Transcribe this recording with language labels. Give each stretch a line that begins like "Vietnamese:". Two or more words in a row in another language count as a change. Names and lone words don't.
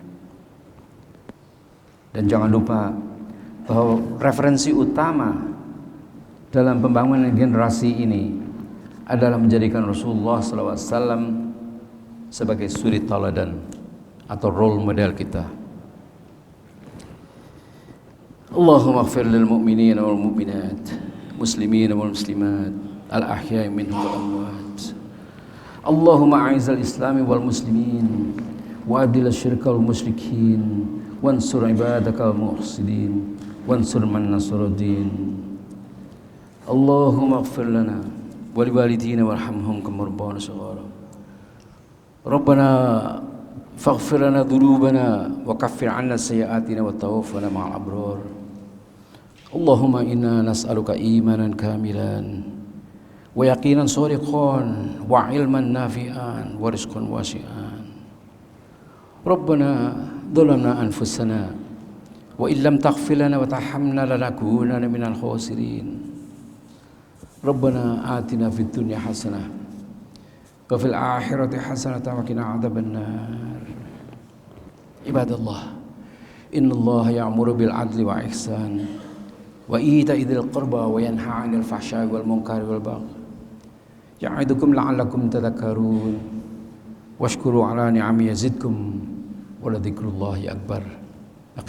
Indonesian: Dan jangan lupa bahwa referensi utama dalam pembangunan generasi ini adalah menjadikan Rasulullah SAW sebagai suri tauladan atau
English: role model
Indonesian: kita.
Arabic: اللهم اغفر للمؤمنين والمؤمنات والمسلمين والمسلمات الأحياء منهم والأموات. اللهم أعز الإسلام والمسلمين وأذل الشرك والمشركين وانصر عبادك المحسدين وانصر من نصر الدين. اللهم اغفر لنا ولوالدينا وارحمهم كما ربانا صغارا. ربنا فاغفر لنا ذنوبنا وكفر عنا سيئاتنا وتوفنا مع الأبرار. اللهم إنا نسألك إيمانا كاملا ويقينا صادقا وعلما نافعا ورزقا واسعا. ربنا ظلمنا أنفسنا وإن لم تغفر لنا وترحمنا لنكونن من الخاسرين. ربنا آتنا في الدنيا حسنة وفي الآخرة حسنة وقنا عذاب النار. عباد الله إن الله يأمر بالعدل والإحسان وإيتاء ذي القربى وينهى عن الفحشاء والمنكر والبغي. يعظكم لعلكم تذكرون واشكروا على نعمه يزدكم ولذكر الله أكبر.